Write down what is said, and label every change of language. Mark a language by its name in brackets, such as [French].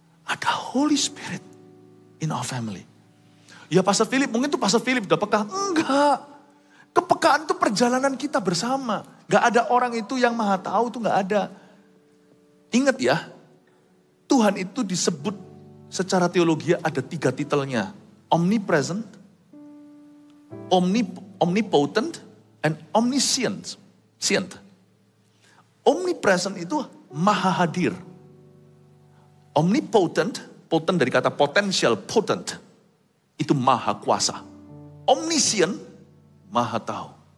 [Indonesian] Ada [English] Holy Spirit in our family. [Indonesian] Ya Pastor Philip, mungkin tuh Pastor Philip udah peka. Enggak. Kepekaan itu perjalanan kita bersama. Gak ada orang itu yang maha tahu, tuh gak ada. Ingat ya, Tuhan itu disebut secara teologi ada 3 titelnya. [English] Omnipresent, omnipotent, and omniscient. [Indonesian] Omnipresent itu maha hadir. Omnipotent, potent dari kata potential, potent. Itu maha kuasa. Omniscient, maha tahu.